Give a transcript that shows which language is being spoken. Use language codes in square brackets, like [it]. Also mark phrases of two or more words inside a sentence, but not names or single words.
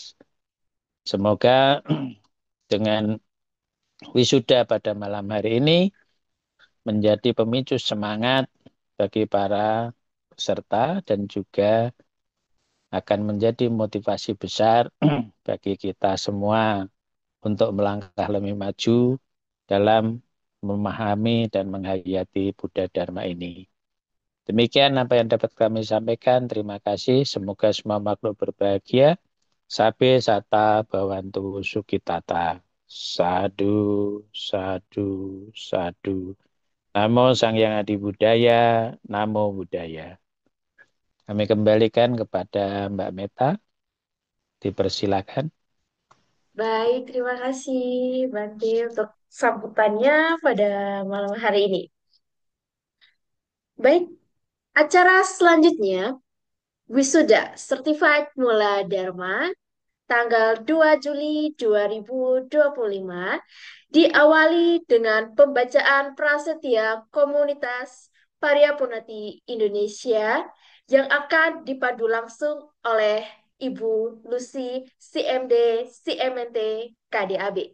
[id] Semoga dengan wisuda pada malam hari ini menjadi pemicu semangat bagi para peserta dan juga akan menjadi motivasi besar bagi kita semua untuk melangkah lebih maju dalam memahami dan menghayati Buddha Dharma ini. Demikian apa yang dapat kami sampaikan. Terima kasih. Semoga semua makhluk berbahagia. [pi] Sabe sata bawantu sukitata. Sadu, sadu, sadu. Namo Sang Hyang Adi Budaya, Namo Buddhaya. [id] Kami kembalikan kepada Mbak Meta. Dipersilakan. Baik, terima kasih Bante untuk sambutannya pada malam hari ini. Baik, acara selanjutnya Wisuda Certified Mula Dharma tanggal 2 Juli 2025 diawali dengan pembacaan prasetya Komunitas Paryapunati Indonesia yang akan dipandu langsung oleh Ibu Lucy CMD CMNT KDAB.